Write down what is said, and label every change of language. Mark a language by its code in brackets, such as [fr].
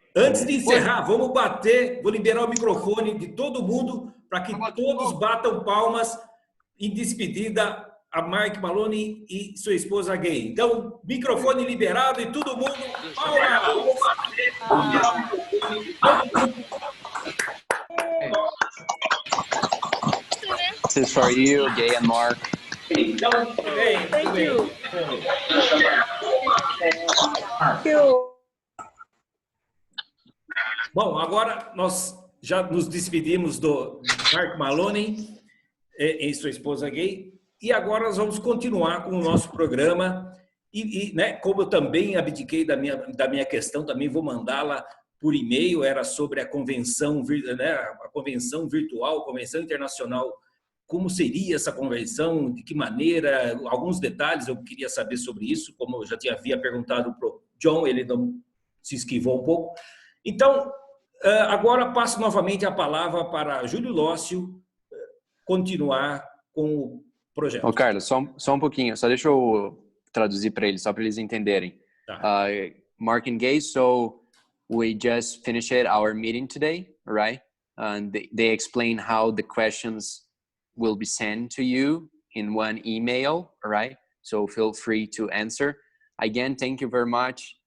[pt] Antes de encerrar, vamos bater, vou liberar o microfone de todo mundo para que todos batam palmas em despedida a Mark Maloney e sua esposa Gay. Então, microfone liberado e todo mundo palmas! [en] This is for you, Gay and Mark. [pt] Então, [en] Thank you. [pt] Bom, agora nós já nos despedimos do Mark Maloney e sua esposa Gay, e agora nós vamos continuar com o nosso programa. Né, como eu também abdiquei da minha questão, também vou mandá-la por e-mail. Era sobre a convenção, né, a convenção virtual, convenção internacional. Como seria essa convenção, de que maneira, alguns detalhes eu queria saber sobre isso, como eu já havia perguntado para o John, ele não se esquivou um pouco. Então, agora passo novamente a palavra para Júlio Lócio continuar com o projeto. Ô, Carlos, só um pouquinho, só deixa eu traduzir para eles, só para eles entenderem. Tá. [en] Mark and Gay, so we just finished our meeting today, right? And they explain how the questions will be sent to you in one email, right? So feel free to answer. Again, thank you very much.